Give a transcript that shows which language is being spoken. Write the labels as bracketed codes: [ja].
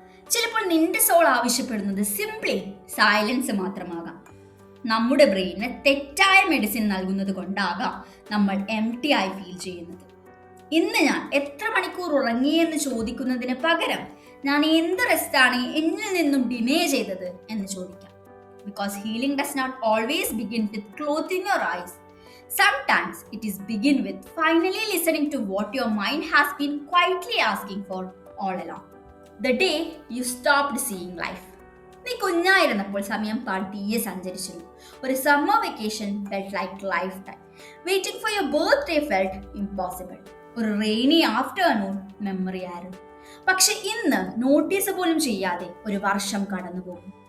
[ml] ചിലപ്പോൾ നിന്റെ സോൾ ആവശ്യപ്പെടുന്നത് സിംപ്ലി സൈലൻസ് മാത്രമാകാം. നമ്മുടെ ബ്രെയിന് തെറ്റായ മെഡിസിൻ നൽകുന്നത് കൊണ്ടാകാം നമ്മൾ എംപ്റ്റി ആയി ഫീൽ ചെയ്യുന്നത്. ഇന്ന് ഞാൻ എത്ര മണിക്കൂർ ഉറങ്ങിയെന്ന് ചോദിക്കുന്നതിന് പകരം ഞാൻ എന്ത് റെസ്റ്റാണ് എന്നിൽ നിന്നും ഡിനേ ചെയ്തത് എന്ന് ചോദിക്കാം. [en] Because healing does not always begin with closing your eyes. Sometimes it is begin with finally listening to what your mind has been quietly asking for all along. The day you stopped seeing life. [ml] നീ കുഞ്ഞായിരുന്നപ്പോൾ സമയം പതിയെ സഞ്ചരിച്ചിരുന്നു. ഒരു [en] Summer vacation felt like lifetime. Waiting for your birthday felt impossible. [ml] ഒരു rainy afternoon memory ആയിരുന്നു. പക്ഷെ ഇന്ന് notice പോലും ചെയ്യാതെ ഒരു വർഷം കടന്നു പോകും.